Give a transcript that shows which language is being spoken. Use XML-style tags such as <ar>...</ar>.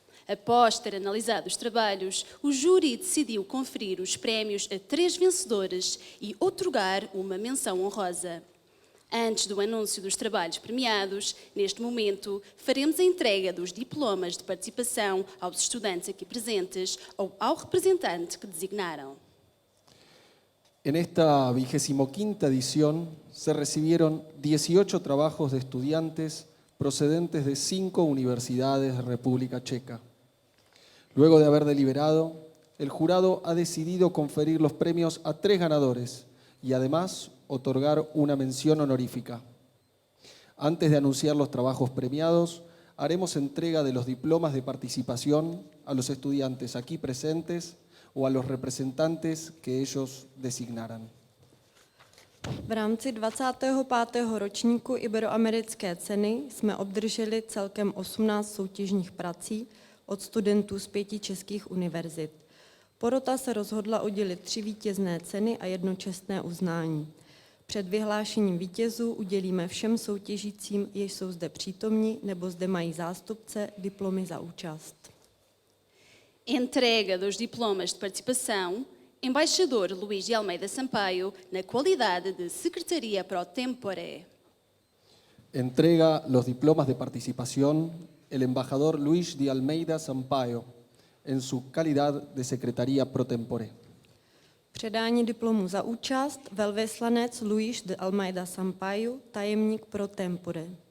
<pt>Após ter analisado os trabalhos, o júri decidiu conferir os prémios a 3 vencedores e outorgar uma menção honrosa. Antes do anúncio dos trabalhos premiados, neste momento, faremos a entrega dos diplomas de participação aos estudantes aqui presentes ou ao representante que designaram.</pt> <es>En esta 25ª edición se recibieron 18 trabajos de estudiantes procedentes de 5 universidades de República Checa. Luego de haber deliberado, el jurado ha decidido conferir los premios a 3 ganadores y además otorgar una mención honorífica. Antes de anunciar los trabajos premiados, haremos entrega de los diplomas de participación a los estudiantes aquí presentes o a los representantes que ellos designaran.</es> <cs>V rámci 25. ročníku Iberoamerické ceny jsme obdrželi celkem 18 soutěžních prací od studentů z 5 českých univerzit. Porota se rozhodla udělit 3 vítězné ceny a 1 čestné uznání. Před vyhlášením vítězů udělíme všem soutěžícím, jež jsou zde přítomní nebo zde mají zástupce, diplomy za účast.</cs> <pt>Entrega dos diplomas de participação, embaixador Luís de Almeida Sampaio, na qualidade de Secretaria Pro Tempore.</pt> <es>Entrega los diplomas de participación el embajador Luis de Almeida Sampaio, en su calidad de Secretaría Pro Tempore.</es> <cs>Předání diplomu za účast velvyslanec Luís de Almeida Sampaio, tajemník pro tempore.</cs>